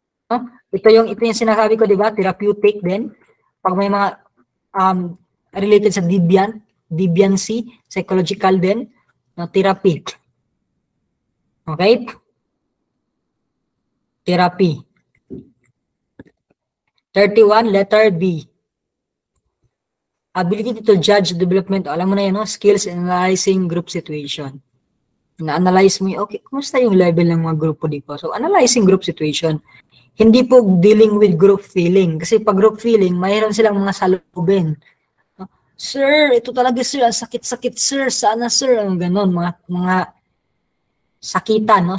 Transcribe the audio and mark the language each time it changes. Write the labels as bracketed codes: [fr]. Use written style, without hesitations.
[tl] No? Ito yung sinasabi ko, di ba? Therapeutic din. Pag may mga related sa deviancy, psychological din, no? Therapy. Okay? [en] Therapy. 31, letter B. Ability to judge development. [tl] Alam mo na yan, no? [en] Skills in analyzing group situation. [tl] Na-analyze mo yung, okay, kumusta yung level ng mga grupo dito? [en] So, analyzing group situation. [tl] Hindi po dealing with group feeling. Kasi pag group feeling, mayroon silang mga salubin. Sir, ito talaga sir, ang sakit-sakit sir, sana sir, ang ganon, mga sakitan, no?